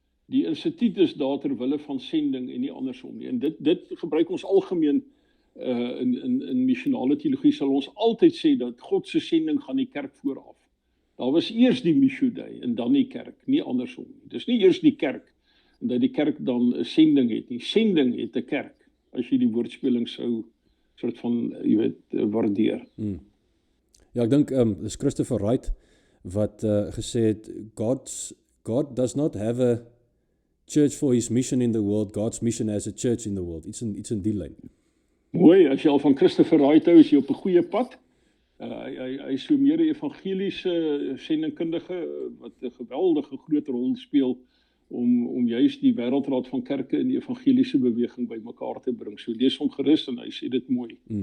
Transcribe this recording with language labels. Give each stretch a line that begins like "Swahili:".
Afrikaans: Die instituut is daar ter wille van sending en nie andersom nie. En dit gebruik ons algemeen in missionale teologie sal ons altyd sê dat God se sending gaan die kerk vooraf. Daar was eers die Missio Dei en dan die kerk, nie andersom nie. Dis nie eers die kerk en dat die kerk dan 'n sending het nie. Sending het 'n kerk, as jy die woordspeling sou soort van, waardeer. Ja, ek dink dis Christopher Wright wat gesê het
English: God does not have a church for his mission in the world, God's mission as a church in the world.
Afrikaans: Iets in die lyn. Mooi, as jy al van Christopher Wright hou, is jy op 'n goeie pad. Hy is so meer 'n evangeliese sendingkundige wat 'n geweldige groot rol speel om juist die wêreldraad van kerke in die evangeliese beweging bymekaar te bring. So lees hom gerus en hy sê dit mooi.